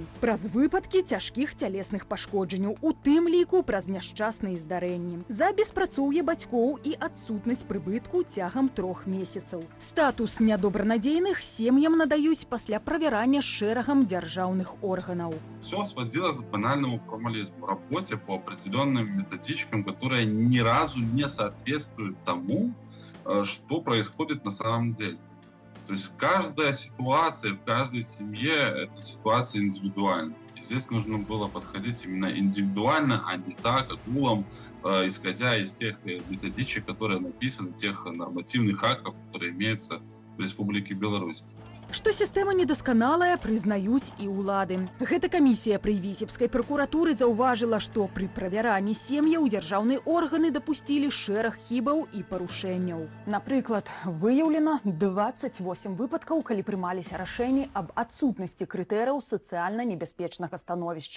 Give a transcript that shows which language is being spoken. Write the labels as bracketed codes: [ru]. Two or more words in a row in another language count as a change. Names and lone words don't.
[be] Праз выпадкі цяжкіх цялесных пашкоджанняў, у тым ліку праз няшчасныя здарэнні. За беспрацоўе бацькоў і адсутнасць прыбытку цягам 3 месяцаў. Статус нядобранадзейных сем'ям надаюць пасля правярання шэрагам дзяржаўных органаў. [ru] Все сводилось к банальному формализму, работе по определенным методичкам, которые ни разу не соответствуют тому, что происходит на самом деле. То есть каждая ситуация в каждой семье – это ситуация индивидуальная. И здесь нужно было подходить именно индивидуально, а не так, огулом, исходя из тех методичек, которые написаны, тех нормативных актов, которые имеются в Республике Беларусь. [be] Што сістэма недасканалая, прызнаюць і ўлады. Гэта камісія пры Віцебскай пракуратуры заўважыла, што пры правяранні сем'яў дзяржаўныя органы дапусцілі шэраг хібаў і парушэнняў. Напрыклад, выяўлена 28 выпадкаў, калі прымаліся рашэнні аб адсутнасці крытэрыяў сацыяльна небяспечнага становішча.